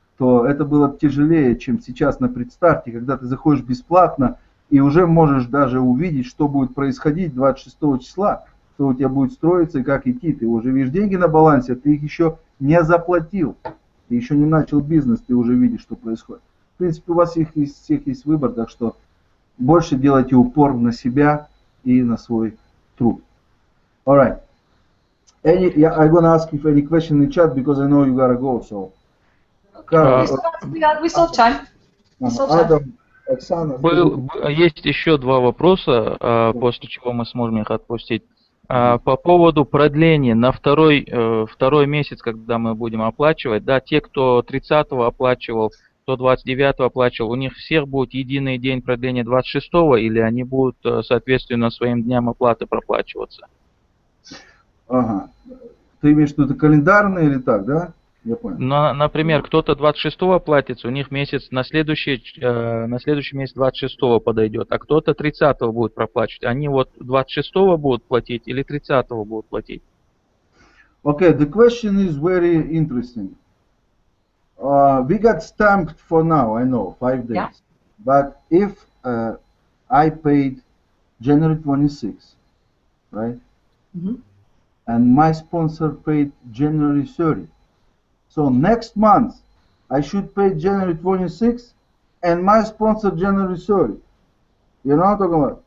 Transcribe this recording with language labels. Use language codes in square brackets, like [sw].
[ru] то это было тяжелее, чем сейчас на предстарте, когда ты заходишь бесплатно и уже можешь даже увидеть, что будет происходить 26 числа, что у тебя будет строиться и как идти. Ты уже видишь деньги на балансе, ты их еще не заплатил, ты еще не начал бизнес, ты уже видишь, что происходит. В принципе, у вас всех есть выбор, так что больше делайте упор на себя и на свой труд. [en] Alright. I'm gonna ask if any question in the chat because I know you gotta go. So, We still have time. [ru] Адам, Оксана. Есть еще два вопроса, после чего мы сможем их отпустить. По поводу продления на второй месяц, когда мы будем оплачивать, да, те, кто 30-го оплачивал, кто 29-го оплачивал, у них всех будет единый день продления 26-го, или они будут, соответственно, своим дням оплаты проплачиваться? Ага. Ты имеешь в виду, это календарные или так, да? Я понял. Например, кто-то 26-го платится, у них месяц на следующий месяц 26-го подойдет, а кто-то 30-го будет проплачивать. Они вот 26-го будут платить или 30-го будут платить? [en] Okay, the question is very interesting. We got stamped for now, I know, 5 days. Yeah. But if I paid January 26, right? Mm-hmm. And my sponsor paid January 30. So next month, I should pay January 26 and my sponsor January 30. You know what I'm talking about?